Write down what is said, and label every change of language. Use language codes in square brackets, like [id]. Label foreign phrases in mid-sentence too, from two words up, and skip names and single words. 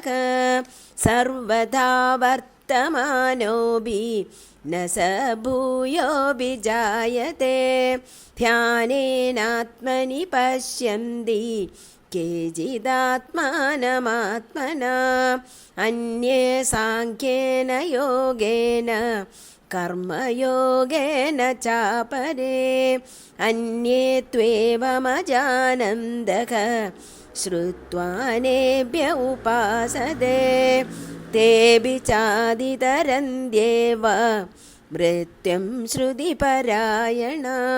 [sa] സർവഥാ വർത്തമാനോപി ന സ ഭൂയോപി ജായത്തെ. ധ്യാനേനാത്മനി പശ്യന്തി കേചിദാത്മാനമാത്മനാ. അന്യേ സാംഖ്യേന യോഗേന कर्मयोगेन चापरे अन्ये त्वेवमजानन्दः श्रुत्वानेभ्य उपासते तेऽपि चादितरन्त्येव मृत्युं श्रुतिपरायणा